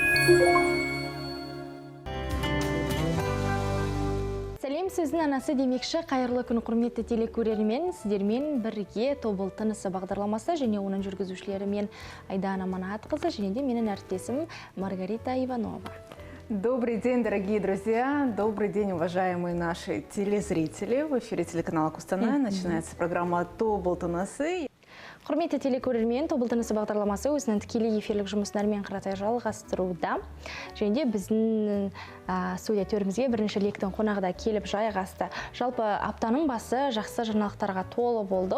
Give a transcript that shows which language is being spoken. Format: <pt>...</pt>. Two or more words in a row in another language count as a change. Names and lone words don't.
<kk>Сәлем, сөздің анасы демекші, қайырлы күн құрметті телекөрермен, сіздермен бірге Тобыл тынысы бағдарламасы және оның жүргізушілерімен Айдана Манатқызы және де менің әріптесім Маргарита Иванова.</kk> <ru>Добрый день, дорогие друзья! Добрый день, уважаемые наши телезрители! В эфире телеканала Кустанай начинается программа «Тобыл тынысы».</ru> <kk>Құрметті телекөрермен, Тобыл тынысы бағдарламасы өзінің тікелей эфирлік жұмыстарымен қаратай жалғастыруда. Және де біздің студия төрімізге бірінші лектің қонағыда келіп жайғасты. Жалпы аптаның басы жақсы жаңалықтарға толы болды.</kk>